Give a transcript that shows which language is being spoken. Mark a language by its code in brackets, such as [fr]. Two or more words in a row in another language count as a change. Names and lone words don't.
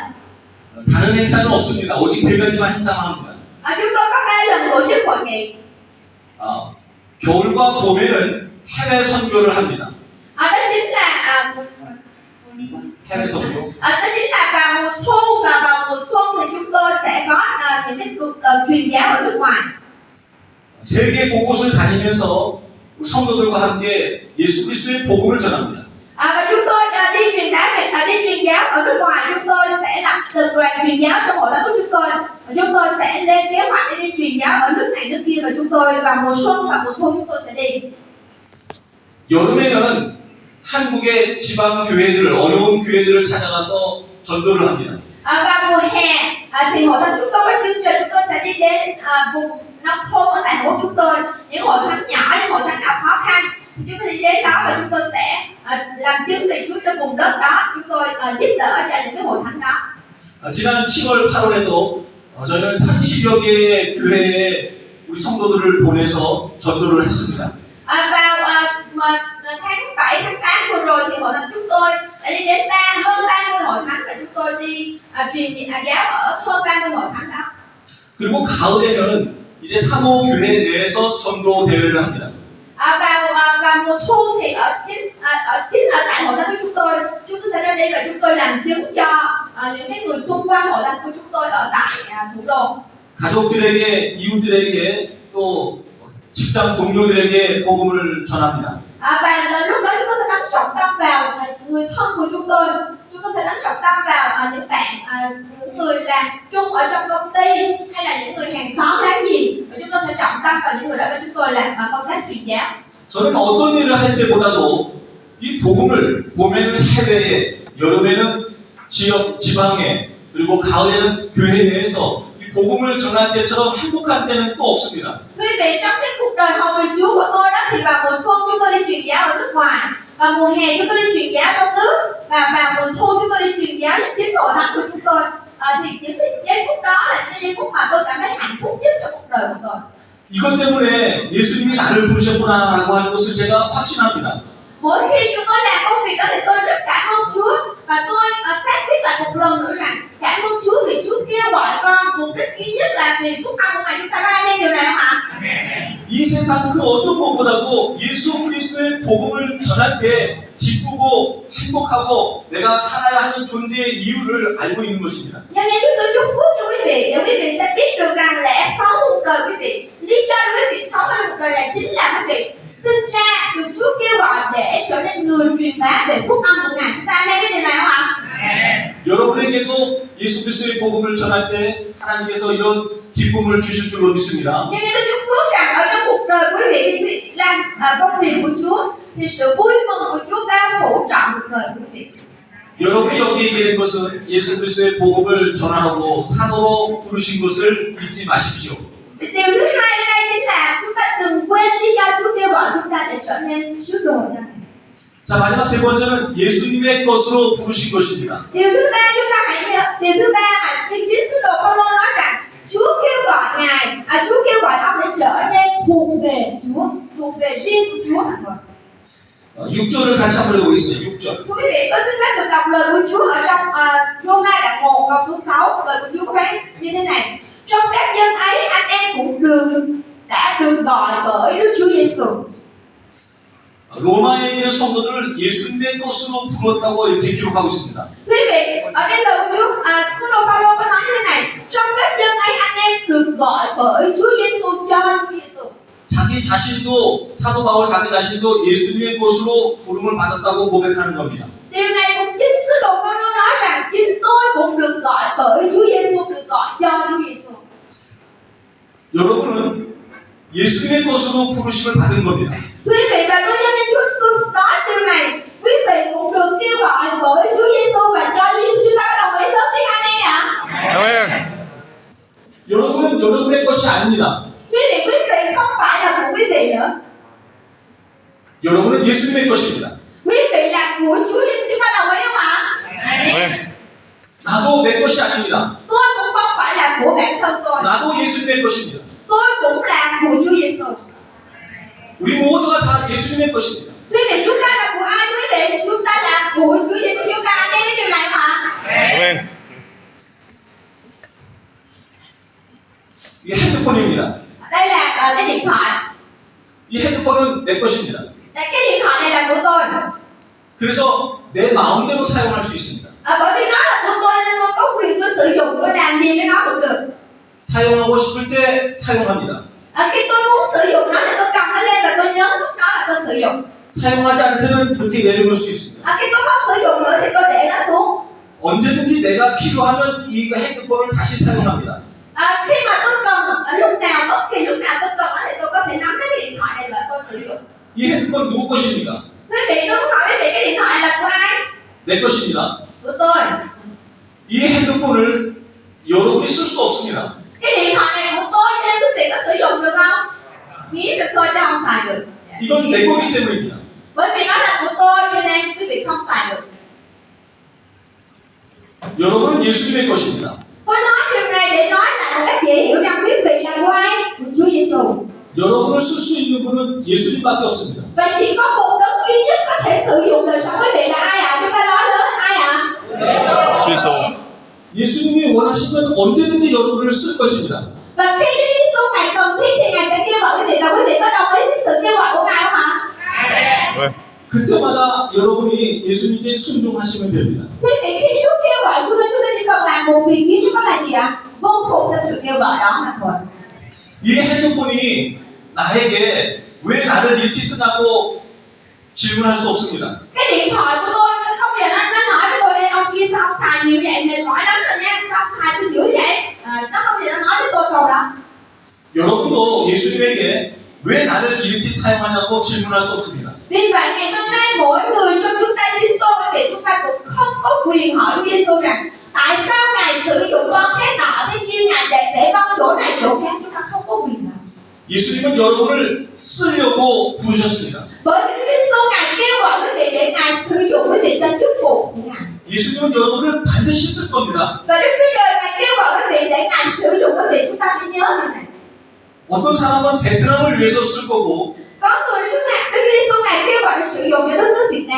[ko] 다른 행사는 없습니다. 오직 3가지만 행사만 합니다. [vi] Chúng tôi có 3 lần tổ chức hội nghị. [ko] 겨울과 봄에는 해외 선교를 합니다. [vi] Đó chính là [ko] 해외 선교. [vi] đó chính là vào mùa thu và vào mùa xuân thì chúng tôi sẽ có những cái cuộc truyền giáo ở nước ngoài. [ko] 세계 곳곳을 다니면서 성도들과 함께 예수 그리스도의 복음을 전합니다. [vi] Và chúng tôi đi truyền giáo ở nước ngoài, chúng tôi sẽ lập từng đoàn truyền giáo trong hội thánh của chúng tôi. Chúng tôi sẽ lên kế hoạch để đi truyền giáo ở nước này nước kia, và chúng tôi vào mùa xuân và mùa thu chúng tôi sẽ đi. [ko] 여름에는 한국의 지방 교회들을 어려운 교회들을 찾아가서 전도를 합니다. [vi] Vào mùa hè thì hội thánh chúng tôi có chương trình, chúng tôi sẽ đi đến vùng nông thôn ở tại hội chúng tôi, những hội thánh nhỏ, những hội thánh nào khó khăn thì chúng tôi đi đến đó và chúng tôi sẽ làm chứng về Chúa trong vùng đất đó. Chúng tôi giúp đỡ cho những cái hội thánh đó. [ko] 지난 7월, 8월에도 저희는 30여 개의 교회에 우리 성도들을 보내서 전도를 했습니다. [vi] Vào tháng 7, tháng 8 vừa rồi thì hội thánh chúng tôi đã đi đến hơn 30 hội thánh và chúng tôi đi truyền giáo ở hơn 30 hội thánh đó. [ko] 그리고 가을에는 이제 사모 교회 내에서 전도 대회를 합니다. [vi] Vào mùa thu thì ở tại hội thánh của chúng tôi sẽ ra đây và chúng tôi làm chứng cho những cái người xung quanh hội thánh của chúng tôi ở tại thủ đô. [ko] 가족들에게, 이웃들에게 또 직장 동료들에게 복음을 전합니다. [vi] Và lúc đó chúng tôi sẽ đánh trọng tâm vào người thân của chúng tôi sẽ đánh trọng tâm vào những bạn những người làm chung ở trong công ty hay là những người hàng xóm láng giềng, và chúng tôi sẽ trọng tâm vào những người đó và chúng tôi làm công tác truyền giáo. [ko] 저는 어떤 일을 할 때보다도 이 복음을 봄에는 해외에, 여름에는 지역, 지방에, 그리고 가을에는 교회 내에서 이 복음을 전할 때처럼 행복한 때는 또 없습니다. [vi] Quý vị, trong cái cuộc đời hầu việc Chúa của tôi đó thì vào mùa xuân chúng tôi đi truyền giáo ở nước ngoài, và mùa hè chúng tôi đi truyền giáo trong nước, và vào mùa thu chúng tôi đi truyền giáo cho chính hội thánh của chúng tôi. Thì những cái giây phút đó là những giây phút mà tôi cảm thấy hạnh phúc nhất trong cuộc đời của tôi. [ko] 이것 때문에 예수님이 나를 부르셨구나라고 하는 것을 제가 확신합니다. [vi] Mỗi khi chúng tôi làm công việc đó thì tôi rất cảm ơn Chúa, và tôi xác quyết lại một lần nữa rằng cảm ơn Chúa vì Chúa kêu gọi con mục đích duy nhất là vì phúc âm của Ngài. Chúng ta có ai nghe điều này không ạ? [ko] 이 세상 그 어떤 것보다도 예수 그리스도의 복음을 전할 때 기쁘고 행복하고 내가 살아야 하는 존재의 이유를 알고 있는 것입니다. [vi] Nhân nên chúng tôi chúc phúc cho quý vị để quý vị sẽ biết được rằng lẽ sống cuộc đời quý vị, lý do quý vị sống ở cuộc đời này chính là quý vị sinh ra được Chúa kêu gọi để trở nên người truyền bá về phúc âm của Ngài. Chúng ta nghe cái điều này không ạ? [ko] 여러분에게도 예수 그리스도의 복음을 전할 때 하나님께서 이런 기쁨을 주실 줄로 믿습니다. [vi] Nhân nên tôi chúc phúc rằng ở trong cuộc đời quý vị thì quý vị làm công việc của Chúa thì sự vui mừng của Chúa bao phủ trọn cuộc đời của quý vị. [ko] 여러분이 여기 있게 된 것은 예수 그리스도의 복음을 전하라고 사도로 부르신 것을 잊지 마십시오. [vi] Điều thứ hai ở đây chính là chúng ta đừng quên lý do Chúa kêu gọi chúng ta để trở nên sứ đồ cho Ngài. [ko] 자, 마지막 세 번째는 예수님의 것으로 부르신 것입니다. [vi] Điều thứ ba chúng ta hãy nhớ, điều thứ ba mà tiên chính sứ đồ Phaolô nói rằng Chúa kêu gọi Ngài, Chúa kêu gọi ông để trở nên thuộc về Chúa, thuộc về riêng của Chúa mà thôi. [ko] 6절을 같이 한번 읽어보겠습니다. 6절. [vi] Quý vị có xin phép được đọc lời của Chúa ở trong Roma đoạn 1 câu số 6. Lời của Chúa có phép như thế này: trong các dân ấy anh em cũng đã được gọi bởi Đức Chúa Giêsu. [ko] 로마에 있는 성도들을 예수님의 것으로 불렀다고 이렇게 기록하고 있습니다. [vi] Quý vị, ở đây lời của Chúa, sứ đồ Phaolô có nói như thế này: trong các dân ấy anh em được gọi bởi Chúa Giêsu, cho Chúa Giêsu. [ko] 자기 자신도 사도 바울 자기 자신도 예수님의 것으로 부름을 받았다고 고백하는 겁니다. [vi] Điều này cũng chính sứ đồ Phaolô nói rằng chính tôi cũng được gọi bởi Chúa Giêsu, được gọi cho Chúa Giêsu. [ko] 여러분은 예수님의 것으로 부르심을 받은 겁니다. [vi] Quý vị và tôi nhân dân tôi nói điều này, quý vị cũng được kêu gọi bởi Chúa Giêsu và cho Chúa Giêsu. Chúng ta có đồng ý lớn tiếng amen ạ? [ko] 아멘. 여러분은 여러분의 것이 아닙니다. [vi] Quý vị không phải là của quý vị nữa. [ko] 여러분은 예수님의 것입니다. [vi] Quý vị là của Chúa Giêsu. Chúng ta đồng ý không ạ? [ko] 아멘. 나도 내 것이 아닙니다. [vi] Tôi cũng không phải là của bản thân tôi. [ko] 나도 예수님의 것입니다. [vi] Tôi cũng là của Chúa Giêsu. [ko] 우리 모두가 다 예수님의 것입니다. [vi] Quý vị, chúng ta là của ai? Quý vị, chúng ta là của Chúa Giêsu. Chúng ta nghe cái điều này không ạ? [ko] 아멘. 이게 핸드폰입니다. [vi] Đây là cái điện thoại. [ko] 이 핸드폰은 내 것입니다. [vi] Cái điện thoại này là của tôi. [ko] 그래서 내 마음대로 사용할 수 있습니다. [vi] Bởi vì nó là của tôi nên tôi có quyền tôi sử dụng, tôi làm gì với nó cũng được. [ko] 사용하고 싶을 때 사용합니다. [vi] Khi tôi muốn sử dụng nó thì tôi cầm nó lên và tôi nhớ lúc đó là tôi sử dụng. [ko] 사용하지 않을 때는 이렇게 내려놓을 수 있습니다. [vi] Khi tôi không sử dụng nữa thì tôi để nó xuống. [ko] 언제든지 내가 필요하면 이 핸드폰을 다시 사용합니다. [vi] Khi mà tôi cần, lúc nào, bất kỳ lúc nào tôi cần nó thì tôi có thể nắm lấy cái điện thoại này và tôi sử dụng. [ko] 이 핸드폰 누구 것입니까? [vi] Quý vị, tôi muốn hỏi quý vị cái điện thoại là của ai? [ko] 내 것입니다. [vi] Của tôi. [ko] 이 핸드폰을 여러분이 쓸 수 없습니다. [vi] Cái điện thoại này của tôi nên quý vị có sử dụng được không? Nghĩ được thôi chứ không xài được. [ko] 이건 내 거기 때문입니다. [vi] Bởi vì nó là của tôi cho nên quý vị không xài được. [ko] 여러분은 예수님의 것입니다. [vi] Tôi nói điều này để nói lại một cách dễ hiểu rằng quý vị là của ai? Của Chúa Giêsu. [ko] 여러분을 쓸 수 있는 분은 예수님밖에 없습니다. [vi] Vậy chỉ có một đấng duy nhất có thể sử dụng đời sống quý vị là ai ạ? Chúng ta nói lớn hơn ai ạ? [ko] 주이소. 예수님이 원하시면 언제든지 여러분을 쓸 것입니다. [vi] Và khi Đức Giêsu Ngài cần thiết thì Ngài sẽ kêu gọi quý vị, và quý vị có đồng ý với sự kêu gọi của Ngài không ạ? Vâng. [ko] 그때마다 여러분이 예수님께 순종하시면 됩니다. [vi] Quý vị khi Chúa kêu gọi chúng ta chỉ cần làm một việc duy nhất, đó là gì ạ? Vâng phục cho sự kêu gọi đó mà thôi. [ko] 이 핸드폰이 나에게 왜 나를 이렇게 쓰냐고 질문할 수 없습니다. [vi] Cái điện thoại của tôi không bao giờ nó nói với tôi đây, ông kia sao ông xài nhiều vậy, mệt mỏi lắm rồi nha, sao ông xài tôi dữ vậy? Nó không bao giờ nó nói với tôi câu đó. [ko] 여러분도 예수님에게 왜 나를 이렇게 사용하냐고 질문할 수 없습니다. [vi] Vì vậy ngày hôm nay mỗi người trong chúng ta, chính tôi quý vị, chúng ta cũng không có quyền hỏi Chúa Giêsu rằng tại sao Ngài sử dụng con thế nọ thế kia, Ngài để con chỗ này chỗ khác, chúng ta không có quyền nào. [ko] 예수님은 여러분을 쓰려고 부르셨습니다. [vi] Bởi vì Chúa Giêsu Ngài kêu gọi quý vị để Ngài sử dụng quý vị cho chức vụ của Ngài. [ko] 예수님은 여러분을 반드시 쓸 겁니다. [vi] Và Đức Chúa Trời Ngài kêu gọi quý vị để Ngài sử dụng quý vị, chúng ta phải nhớ điều này. [ko] 어떤 사람은 베트남을 위해서 쓸 거고, [vi] Có người Đức Giêsu Ngài kêu gọi sử dụng cho đất nước Việt Nam.